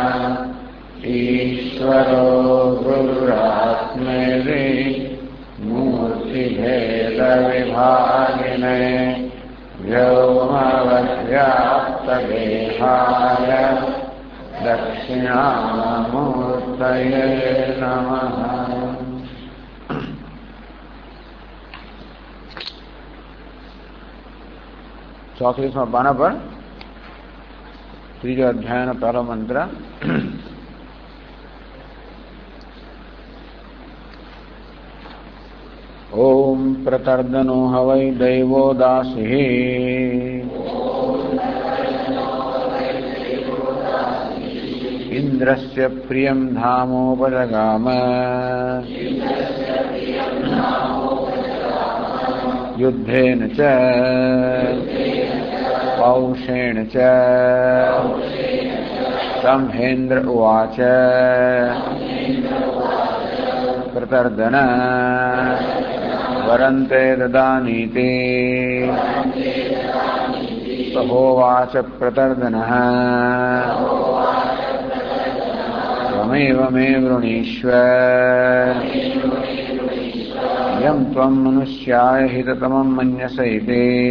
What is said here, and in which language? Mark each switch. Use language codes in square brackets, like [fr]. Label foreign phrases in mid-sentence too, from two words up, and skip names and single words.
[sa] ईश्वरो गुरुरात्मेति मूर्तिभेदविभागिने व्योमवद्व्याप्तदेहाय दक्षिणामूर्तये नमः। [gu] ચોત્રીસમાં પાના પર ત્રીજો અધ્યાયનો પહેલો મંત્ર. [sa] ઓમ પ્રતર્દનો હવૈ દૈવો દાસી ઇન્દ્રસ્ય પ્રિયં ધામોપજગામ યુદ્ધેન ચ पौषेण च। सम्हेन्द्र उवाच प्रतर्दन वरन्ते ददानीति सहोवाच प्रतर्दनः त्वमेव मे वृणीष्व यं त्वं मनुष्याय हिततमं मन्यसे इति।